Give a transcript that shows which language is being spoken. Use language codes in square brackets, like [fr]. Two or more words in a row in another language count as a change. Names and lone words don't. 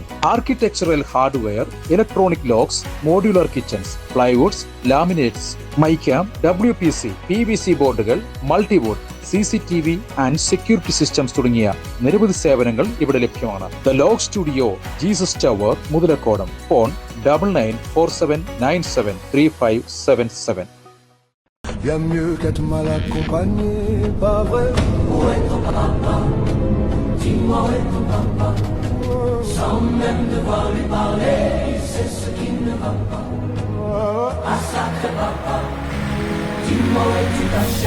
[en] architectural hardware, electronic locks, modular kitchens, plywoods, laminates, [ml] മൈക്യാം, WPC, PVC ബോർഡുകൾ, മൾട്ടിവുഡ്, [en] CCTV and security systems [ml] തുടങ്ങിയ നിരവധി സേവനങ്ങൾ ഇവിടെ ലഭ്യമാണ്. ദ ലോക്ക് സ്റ്റുഡിയോ, ജീസസ് ടവർ, മുതലക്കോടം. ഫോൺ 9947973577. [fr] Bien mieux qu'être mal accompagné, pas vrai? Où est ton papa? Dis-moi où est ton papa? Sans même devoir lui parler, c'est ce qui ne va pas. Ah sacré papa, dis-moi où es-tu caché?